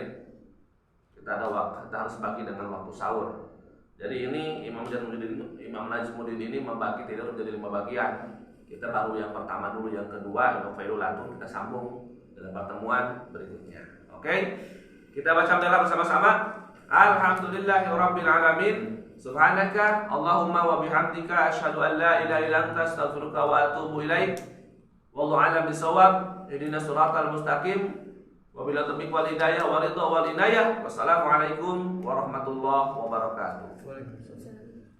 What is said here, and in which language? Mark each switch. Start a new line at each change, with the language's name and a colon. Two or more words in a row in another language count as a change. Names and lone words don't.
Indonesian: Kita ada waktu, kita harus bagi dengan waktu sahur. Jadi ini Imam Najmuddin ini membagi tidur menjadi 5 bagian. Kita baru yang pertama dulu, yang kedua Imam Failulatun kita sambung dalam pertemuan berikutnya. Oke? Kita baca hamdalah bersama-sama.
Arabic: الحمد لله رب العالمين. سبحانك اللهم وبحمدك أشهد أن لا إله إلا أنت أستغفرك وأتوب إليك. والله أعلم بالصواب. اهدنا الصراط المستقيم. وبالله التوفيق والهداية والرضا والعناية. والسلام عليكم ورحمة الله وبركاته. وعليكم السلام.